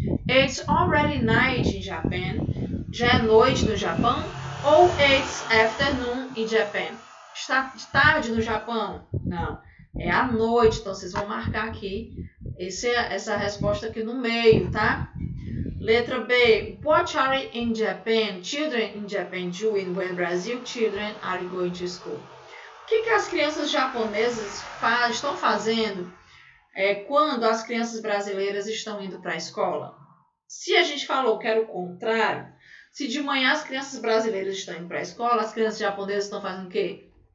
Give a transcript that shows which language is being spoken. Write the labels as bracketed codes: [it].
[en] It's already night in Japan, [pt] já é noite no Japão. Ou [en] it's afternoon in Japan, [pt] está tarde no Japão. Não, é à noite, então vocês vão marcar aqui essa resposta aqui no meio, tá? Letra B. [en] What are children in Japan doing when Brazil children are going to school? [pt] O que as crianças japonesas estão fazendo quando as crianças brasileiras estão indo para a escola? Se a gente falou que era o contrário, se de manhã as crianças brasileiras estão indo para a escola, as crianças japonesas estão fazendo o quê?